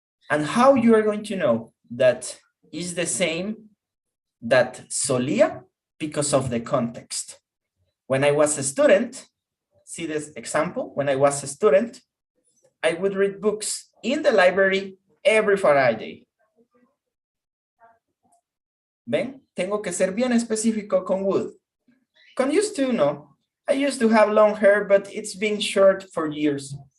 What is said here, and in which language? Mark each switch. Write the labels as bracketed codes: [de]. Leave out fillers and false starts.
[en] And how you are going to know that is the same that solía? Because of the context. When I was a student, see this example, when I was a student, I would read books in the library every Friday. [es] ¿Ven? Tengo que ser bien específico con would. Con used to, no. [en] I used to have long hair, but it's been short for years.